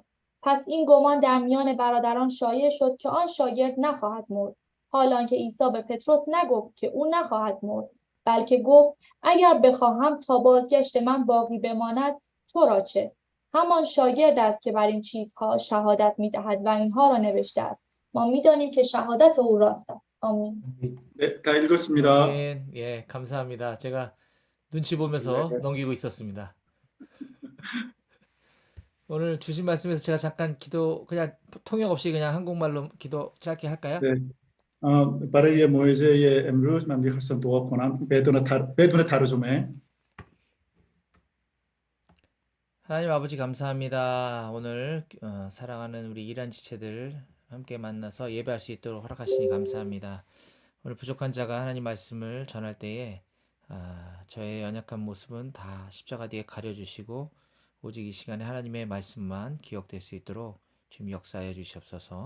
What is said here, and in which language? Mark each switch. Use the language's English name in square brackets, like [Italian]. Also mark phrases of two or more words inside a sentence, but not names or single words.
[Persian] پس این گمان در میان برادران شایع شد که آن شاگرد نخواهد مرد، حالانکه عیسی به پتروس نگفت که او نخواهد مرد، بلکه گفت: اگر بخواهم تا بازگشت من باقی بماند تو را چه؟ همان شاگرد است که بر این چیزها شهادت می‌دهد و اینها را نوشته است. ما می‌دانیم که شهادت او راست است. آمین. [Korean] 네, 다 읽었습니다. 아멘. 예, 감사합니다. 제가 눈치 보면서 넘기고 있었습니다. 오늘 주신 말씀에서 제가 잠깐 기도 그냥 통역 없이 그냥 한국말로 기도 짧게 할까요? 네. [Persian] برای موعظه امروز من می‌خواستم دعا کنم بدون ترجمه. [Korean] 하나님 아버지 감사합니다. 오늘 사랑하는 우리 이란 지체들 함께 만나서 예배할 수 있도록 허락하시니 감사합니다. 오늘 부족한 자가 하나님 말씀을 전할 때에 저의 연약한 모습은 다 십자가 뒤에 가려주시고 오직 이 시간에 하나님의 말씀만 기억될 수 있도록 주님 역사하여 주시옵소서.